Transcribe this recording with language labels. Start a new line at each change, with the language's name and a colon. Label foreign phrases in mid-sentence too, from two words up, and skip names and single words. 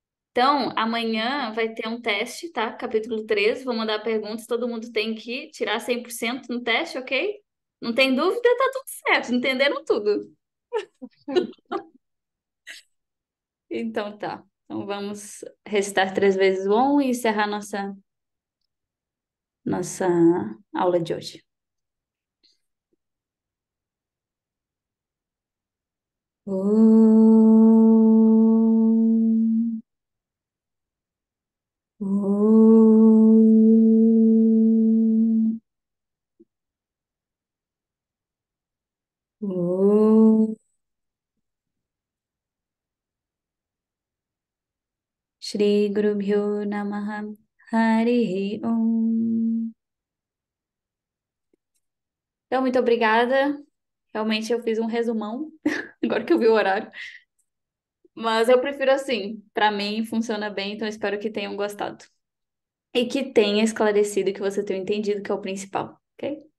Portuguese: Então, amanhã vai ter um teste, tá? Capítulo 3, vou mandar perguntas, todo mundo tem que tirar 100% no teste, ok? Não tem dúvida, tá tudo certo, entenderam tudo. Então tá. Então vamos recitar 3 vezes o Om e encerrar nossa aula de hoje.
Sanskrit: ॐ, ॐ, ॐ. श्री गुरु भ्यो नमः हरिः ॐ.
Portuguese: Então, muito obrigada. Realmente eu fiz um resumão, agora que eu vi o horário. Mas eu prefiro assim. Para mim funciona bem, então espero que tenham gostado. E que tenha esclarecido, que você tenha entendido, que é o principal, ok?